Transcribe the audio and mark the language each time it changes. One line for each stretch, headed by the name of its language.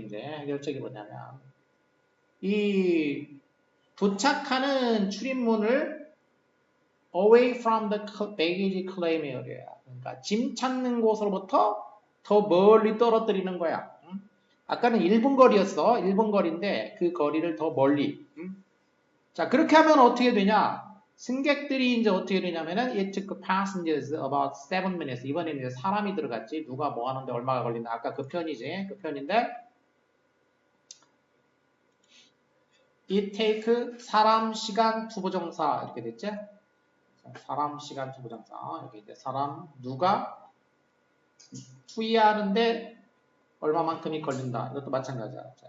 Korean: 이제 해결책이 뭐냐면 이 도착하는 출입문을
English: away from the baggage claim area.
Korean: 그러니까 짐 찾는 곳으로부터 더 멀리 떨어뜨리는 거야. 아까는 1분 거리였어. 1분 거리인데 그 거리를 더 멀리. 자, 그렇게 하면 어떻게 되냐? 승객들이 이제 어떻게 되냐면은
English: it took passengers about 7 minutes.
Korean: 이번에는 이제 사람이 들어갔지. 누가 뭐 하는데 얼마가 걸린다. 아까 그 편이지. 그 편인데 it take 사람, 시간, 투부정사 이렇게 됐지? 사람, 시간, 투부정사 이렇게 이제 사람, 누가 투이하는데 얼마만큼이 걸린다. 이것도 마찬가지야.